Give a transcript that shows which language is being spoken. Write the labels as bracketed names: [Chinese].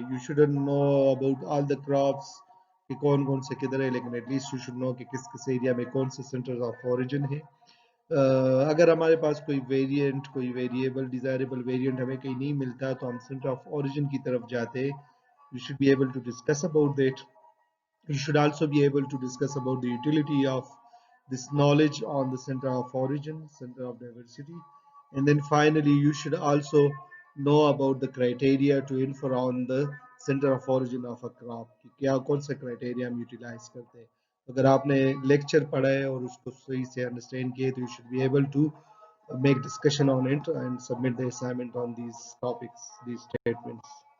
[English] you shouldn't know about all the crops [Hindi] कि कौन कौन से किधर है, लेकिन [English] at least you should know [Hindi] कि किस किस एरिया में कौन से सेंटर्स ऑफ ओरिजिन है. अगर हमारे पास कोई वेरिएंट, कोई वेरिएबल, डिजायरेबल वेरिएंट हमें कहीं नहीं मिलता तो हम सेंटर ऑफ ओरिजिन की तरफ जाते. [English] You should be able to discuss about that. You should also be able to discuss about the utility of this knowledge on the center of origin, center of diversity. And then finally, you should also know about the criteria to infer on the center of origin of a crop. [Hindi] कि क्या कौन सा criteria हम utilize करते हैं. अगर आपने lecture पढ़ा है और उसको सही से understand किए तो [English] you should be able to make discussion on it and submit the assignment on these topics, these statements.